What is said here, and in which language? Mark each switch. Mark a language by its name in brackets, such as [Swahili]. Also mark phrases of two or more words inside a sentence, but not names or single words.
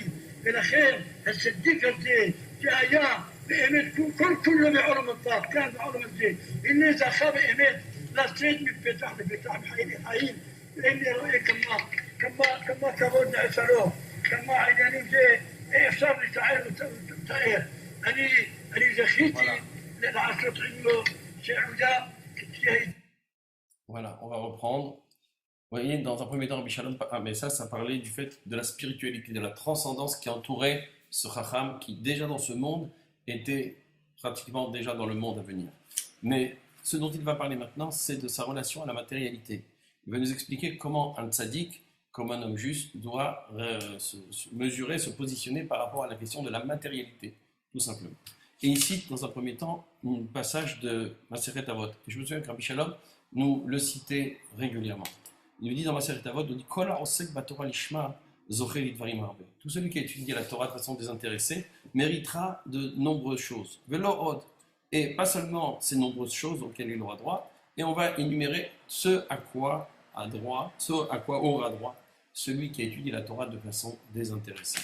[Hebrew] ולכן הצדיק הזה שהיה באמת כולו בעולם הבא, כאן בעולם הזה, הנה זכה באמת לצאת מפתח לפתח בחיים. הנה רואה כמה כבוד נעשה לו, כמה עניינים זה אפשר לתאר ולתאר. אני זכיתי לעשות עמו שעודה [French] Voilà, on va reprendre. Vous voyez, dans un premier temps, Rabbi Shalom, mais ça parlait du fait de la spiritualité, de la transcendance qui entourait ce Chacham qui, déjà dans ce monde, était pratiquement déjà dans le monde à venir. Mais ce dont il va parler maintenant, c'est de sa relation à la matérialité. Il va nous expliquer comment un tzaddik, comme un homme juste, doit se mesurer, se positionner par rapport à la question de la matérialité, tout simplement. Et ici, dans un premier temps, un passage de Maseret Avot. Et je me souviens que Rabbi Shalom nous le citait régulièrement. Il nous dit dans Maseret Avot, il dit [Hebrew] כל עוסק בתורה לשמה זוכה לדברים הרבה. [French] Tout celui qui a étudié la Torah de façon désintéressée méritera de nombreuses choses. [Hebrew] ולא עוד. [French] Et pas seulement ces nombreuses choses auxquelles il aura droit, et on va énumérer ce à quoi aura droit celui qui a étudié la Torah de façon désintéressée.